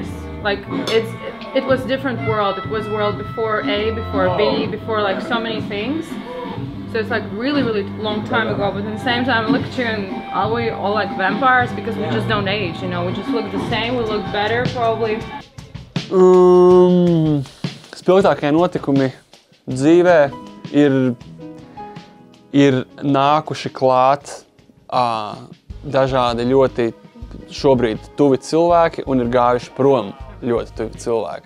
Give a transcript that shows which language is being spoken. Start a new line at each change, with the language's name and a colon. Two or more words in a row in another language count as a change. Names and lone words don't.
English: Like it was different world. It was world before A, before B, before like so many things. So it's like really, really long time ago. But at the same time, look at you, and are we all like vampires because we just don't age? You know, we just look the same. We look better, probably.
Latvian: Spilgtākie notikumi dzīvē ir nākuši klāt dažādi ļoti šobrīd tuvi cilvēki un ir gājuši prom ļoti tuvi cilvēki.